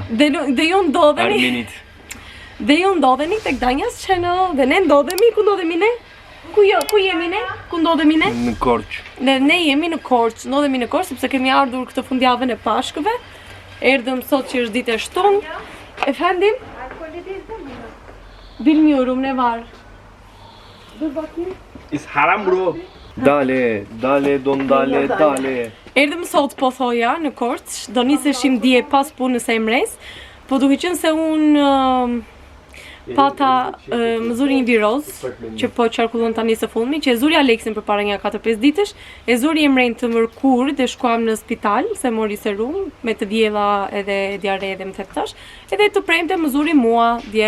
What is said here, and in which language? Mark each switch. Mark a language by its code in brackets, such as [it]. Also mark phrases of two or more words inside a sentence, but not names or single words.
[sq] Dhe ju ndodheni. Armenit. Dhe ju ndodheni tek Danjas Channel. Dhe ne ndodhemi, ku ndodhemi ne? Ku jemi ne? Ku ndodhemi ne? Në Korç. Ne jemi në Korç, ndodhemi në Korç sepse kemi ardhur këtë fundjavën e Pashkëve. Erdhëm sot që është ditë e shtunë. [tr] Efendim? Bilmiyorum ne var. Dur bakayım. [en] Is haram bro. Dale. [sq] Erdhëm sot po thoja në Korç, do niseshim dje pas punës së Emres, po duke qenë se unë pata më zuri një viroz që po qarkullon tani së fundmi, që e zuri Aleksin për para një 4-5 ditësh, e zuri Emren të mërkur dhe shkuam në spital, se mori serum, me të vjella edhe diare edhe më theptash, edhe të premte më zuri mua dje.